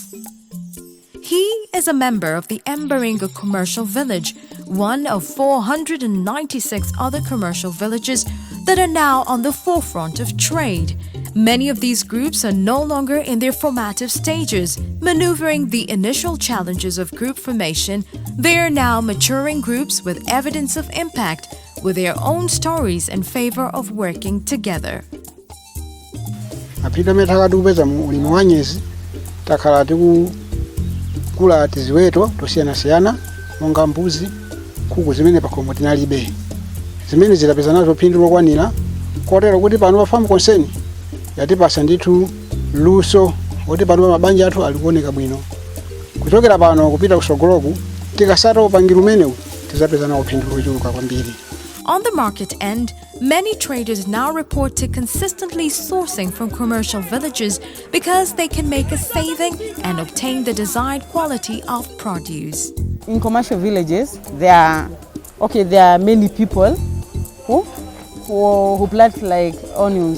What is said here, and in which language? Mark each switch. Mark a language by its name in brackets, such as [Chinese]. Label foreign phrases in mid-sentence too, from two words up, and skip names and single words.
[English] He is a member of the Mbaringo Commercial Village, one of 496 other commercial villages that are now on the forefront of trade. Many of these groups are no longer in their formative stages, maneuvering the initial challenges of group formation. They are now maturing groups with evidence of impact, with their own stories in favor of working together. [Nyanja] Kula tiziweto tosiyana monga mbuzi kuku zimene pakomo tinalibe zimene zilapeza nazo phindu lokwanira kotero kuti pano pa Firm Concern yatipasa ndithu luso kuti pano mabanja athu alikuoneka bwino kuchokera pano kupita kusogoloku tikasata upangira umenewu tizapeza nawo phindu lochuluka kwambiri. [English] On the market end, many traders now report to consistently sourcing from commercial villages because they can make a saving and obtain the desired quality of produce. In commercial villages, there are many people who plant like onions.